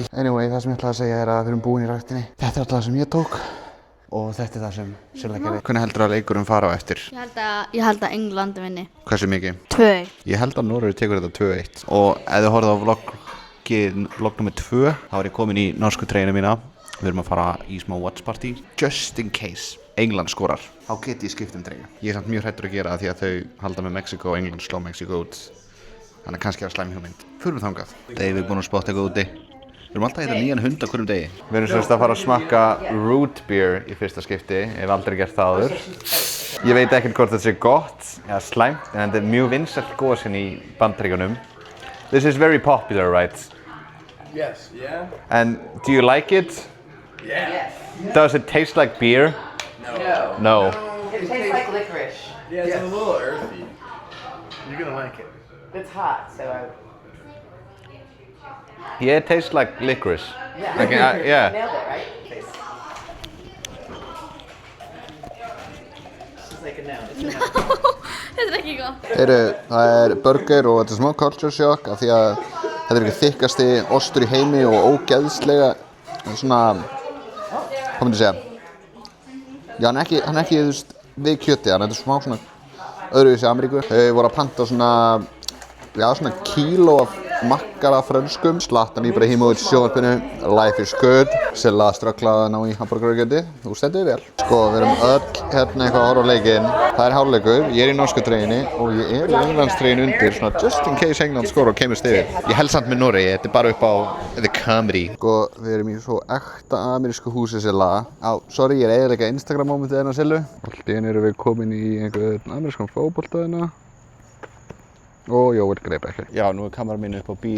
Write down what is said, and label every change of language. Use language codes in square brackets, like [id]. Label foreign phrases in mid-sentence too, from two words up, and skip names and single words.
[is] Anyway, það sem ég ætlaði að segja er að við erum búin í ræktinni. Þetta er alltaf það sem ég tók. Og þetta er það sem Silla gerði. Hvernig heldur að leikurum fara á eftir? Ég held að England vinni. Hversu mikið? 2-1. Ég held að Noregur tekur þetta 2-1. Og ef þið horfðu á vlog nummer 2, þá er ég komin í norsku treyjuna mína. Við erum að fara í smá [en] watch party. Just in case [is] England skorar, þá get ég skipt treyju. Ég er samt mjög hræddur að gera það því að þau halda með Mexiko og England slá Mexiko út. Þannig að kannski er það slæm hugmynd. Förum þangað. Dave er búinn að spotta eitthvað úti. Við erum alltaf að hitta nýjan hund á hverjum degi. Við erum semst að fara að smakka [en] root beer [is] í fyrsta skipti. Ég hef aldrei gert það áður. Ég veit ekkert hvort þetta sé gott eða slæmt, en þetta er mjög vinsælt gosinn í Bandaríkjunum. [en] This is very popular, right? Yes, yeah. And do you like it? Yes. Does it taste like beer? No. No. It tastes like licorice. Yeah, it's a little earthy. You're gonna like it. It's hot, so Yeah, it tastes like licorice. yeah. Like, yeah. Nailed it, right? She's like a no. It's a no. [is] Þetta er ekki góð. Það er burger og þetta er smá [en] culture shock [is] af því að þetta er ekki þykkasti ostur í heimi og ógeðslega svona, hvað myndi ég segja? Já, hann er ekki þú veist, við kjöti, hann er smá svona öðruvísi í Ameríku. Þau voru að panta svona kíló af makkara frönskum. Zlatan Ibrahimovic sjónvarpinu, [en] life is good. [is] Silla strögglaði að ná í hamborgarkjöti. Þú stendur vel. Sko, við erum öll hérna eitthvað að horfa á leikinn. Það er hálfleikur, ég er í norsku treyjunni og ég er í Englandstreyjunni undir, svona [en] just in case [is] England skora og kemur yfir. Ég held samt með Noregi, þetta er bara upp á [en] the comedy. [is] Sko, við erum í svo ekta amerísku húsi Silla. Sorry, ég er eiginlega Instagram momentið hérna Sillu. Allt í einu erum við komin í einhvern amerískan fótbolta hérna. Og Jóel greip ekki. Já, nú er kameran mín upp á bíl.